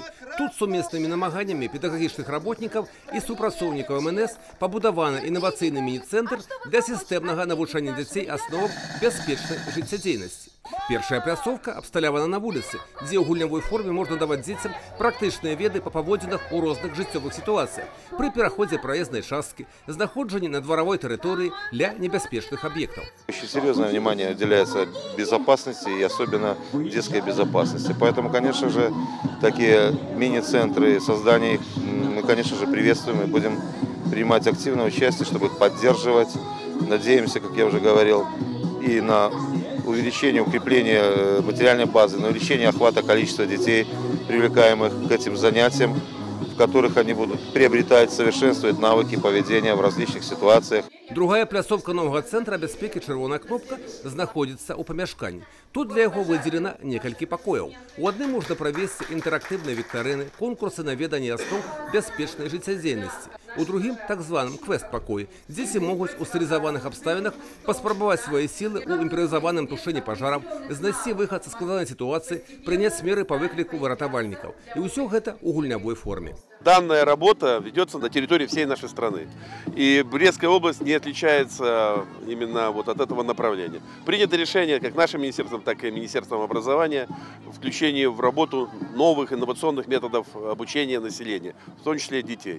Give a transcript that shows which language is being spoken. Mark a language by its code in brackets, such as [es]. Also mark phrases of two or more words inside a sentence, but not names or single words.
[be] Тут сумеснымі намаганнямі педагагічных работнікаў і супрацоўнікаў МНС пабудаваны інавацыйны міні-цэнтр для сістэмнага навучання дзяцей асновам бяспечнай жыццядзейнасці. Першая пляцоўка абсталявана на вуліцы, дзе ў гульнявой форме можна даваць дзецям практычныя веды па паводзінах у розных жыццёвых сітуацыях, пры пераходзе праезнай часткі, знаходжанні на дваровой тэрыторыі для небяспечных объектов. [ru] Очень серьезное внимание уделяется безопасности и особенно детской безопасности. Поэтому, конечно же, такие мини-центры, создание их, мы, конечно же, приветствуем и будем принимать активное участие, чтобы их поддерживать. Надеемся, как я уже говорил, и на увеличение, укрепление материальной базы, на увеличение охвата количества детей, привлекаемых к этим занятиям, в которых они будут приобретать, совершенствовать навыки поведения в различных ситуациях. [be] Другая пляцовка нового центра бяспекі «Чырвоная кнопка» знаходзіцца ў памяшканні. Тут для яго выдзелена некалькі пакояў. У адным можна правесці інтэрактыўныя віктарыны, конкурсы на веданне аснов бяспечнай жыццядзейнасці. У другім, так званым квест-пакоі, дзеці могуць у стылізаваных абставінах паспрабаваць свае сілы ў імправізаваным тушэнні пажараў, знайсці выхад са складанай сітуацыі, прыняць меры па выкліку выратавальнікаў. І ўсё гэта ў гульнявой форме. [ru] Данная работа ведется на территории всей нашей страны. И Брестская область не отличается именно вот от этого направления. Принято решение как нашим министерством, так и Министерством образования включение в работу новых инновационных методов обучения населения, в том числе детей.